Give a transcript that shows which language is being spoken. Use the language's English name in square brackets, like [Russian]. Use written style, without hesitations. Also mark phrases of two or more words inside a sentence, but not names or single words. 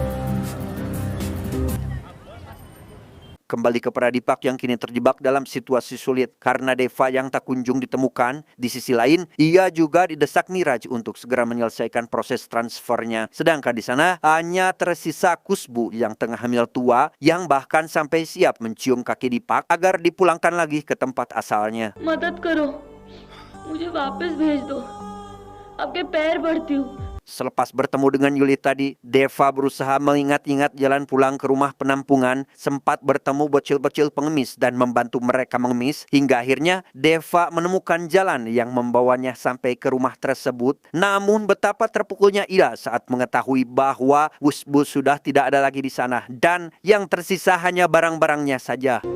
[Indonesian] Kembali kepada Dipak yang kini terjebak dalam situasi sulit karena Deva yang tak kunjung ditemukan. Di sisi lain, ia juga didesak Niraj untuk segera menyelesaikan proses transfernya. Sedangkan di sana hanya tersisa Kusbu yang tengah hamil tua, yang bahkan sampai siap mencium kaki Dipak agar dipulangkan lagi ke tempat asalnya. [Hindi] मदद करो, मुझे वापस भेज दो, आपके पैर पड़ती हूँ. [Indonesian] Selepas bertemu dengan Yuli tadi, Deva berusaha mengingat-ingat jalan pulang ke rumah penampungan, sempat bertemu bocil-bocil pengemis dan membantu mereka mengemis, hingga akhirnya Deva menemukan jalan yang membawanya sampai ke rumah tersebut. Namun betapa terpukulnya ia saat mengetahui bahwa bus-bus sudah tidak ada lagi di sana dan yang tersisa hanya barang-barangnya saja.